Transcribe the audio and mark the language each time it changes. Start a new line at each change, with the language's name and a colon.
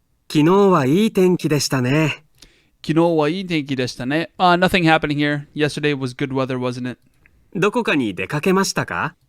Japanese: 昨日はいい天気でしたね。昨日はいい天気でしたね.
English: Nothing happening here. Yesterday was good weather, wasn't it?
Japanese: どこかに出かけましたか?